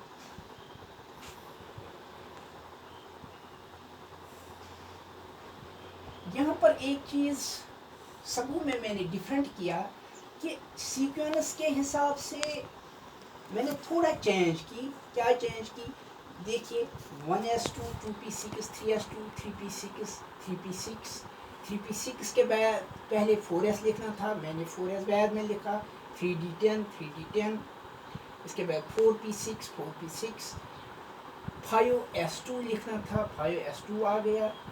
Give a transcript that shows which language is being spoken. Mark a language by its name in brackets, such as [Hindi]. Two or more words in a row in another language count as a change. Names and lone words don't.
[Urdu] یہاں پر ایک چیز سبوں میں نے ڈیفرنٹ کیا کہ سیکوینس کے حساب سے میں نے تھوڑا چینج کی. کیا چینج کی؟ دیکھیے 1s2 2p6 3s2 3p6 3p6 3p6 کے بعد پہلے 4s لکھنا تھا، میں نے 4s بعد میں لکھا. 3d10 3d10، اس کے بعد 4p6 4p6 5s2 لکھنا تھا، 5s2 آ گیا.